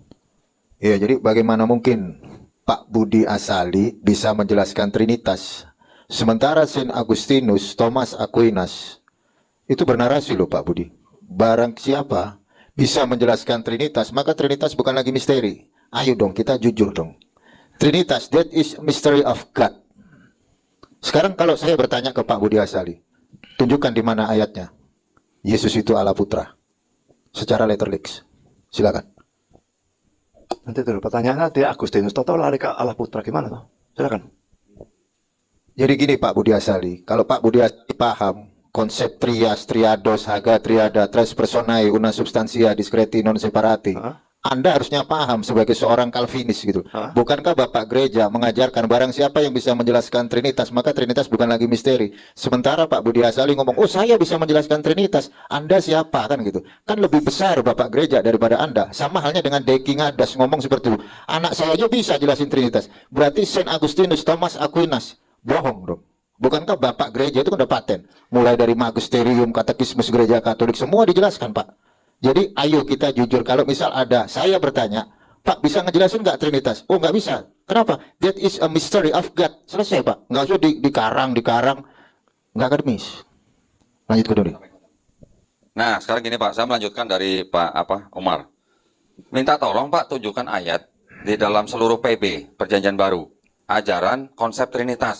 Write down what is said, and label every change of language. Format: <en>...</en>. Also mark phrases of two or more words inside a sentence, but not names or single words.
<id>Ya, jadi bagaimana mungkin Pak Budi Asali bisa menjelaskan Trinitas, sementara Saint Agustinus, Thomas Aquinas itu bernarasi loh Pak Budi. Barang siapa bisa menjelaskan Trinitas, maka Trinitas bukan lagi misteri. Ayo dong, kita jujur dong. Trinitas,</id> <en>that is mystery of God.</en> <id>Sekarang kalau saya bertanya ke Pak Budi Asali, tunjukkan di mana ayatnya Yesus itu Allah Putra secara letterlix. Silakan. Nanti dulu pertanyaannya di Agustinus total lari ke Allah Putra gimana tuh? Silakan. Jadi gini Pak Budi Asali, kalau Pak Budi Asali paham konsep trias,</id> <la>triados, haga, triada, tres personae, una substantia, discreti, non separati,</la> <id>Anda harusnya paham sebagai seorang Calvinis gitu. Bukankah Bapak Gereja mengajarkan barang siapa yang bisa menjelaskan Trinitas, maka Trinitas bukan lagi misteri. Sementara Pak Budi Asali ngomong, oh saya bisa menjelaskan Trinitas, Anda siapa kan gitu. Kan lebih besar Bapak Gereja daripada Anda. Sama halnya dengan Deki Ngadas ngomong seperti itu. Anak saya aja bisa jelasin Trinitas. Berarti Saint Agustinus, Thomas Aquinas, bohong dong. Bukankah Bapak Gereja itu kan udah paten. Mulai dari Magisterium, Katekismus Gereja Katolik, semua dijelaskan Pak. Jadi ayo kita jujur, kalau misal ada, saya bertanya, Pak bisa ngejelasin nggak Trinitas? Oh nggak bisa. Kenapa?</id> <en>That is a mystery of God.</en> <id>Selesai Pak. Nggak usah dikarang, nggak akademis. Lanjut ke Doni. Nah, sekarang gini Pak, saya melanjutkan dari Pak Umar. Minta tolong Pak tunjukkan ayat di dalam seluruh PB Perjanjian Baru, ajaran konsep Trinitas.</id>